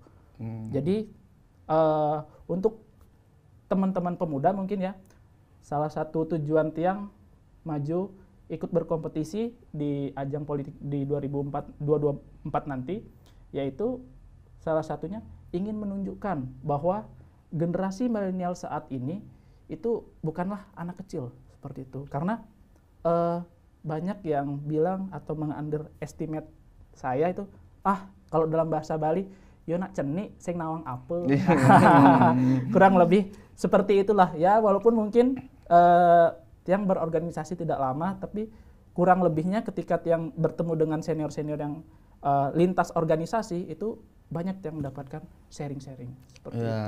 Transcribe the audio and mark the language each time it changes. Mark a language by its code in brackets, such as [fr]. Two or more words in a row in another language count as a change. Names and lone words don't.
[id] Jadi untuk teman-teman pemuda mungkin ya, salah satu tujuan Tiang maju ikut berkompetisi di ajang politik di 2024 nanti, yaitu salah satunya ingin menunjukkan bahwa generasi milenial saat ini itu bukanlah anak kecil seperti itu. Karena banyak yang bilang atau meng-underestimate saya itu, kalau dalam bahasa Bali, [ban] yo nak ceni sing nawang apel. [id] Kurang lebih seperti itulah ya, walaupun mungkin Tiang berorganisasi tidak lama, tapi kurang lebihnya ketika Tiang bertemu dengan senior-senior yang lintas organisasi itu banyak yang mendapatkan sharing-sharing seperti itu.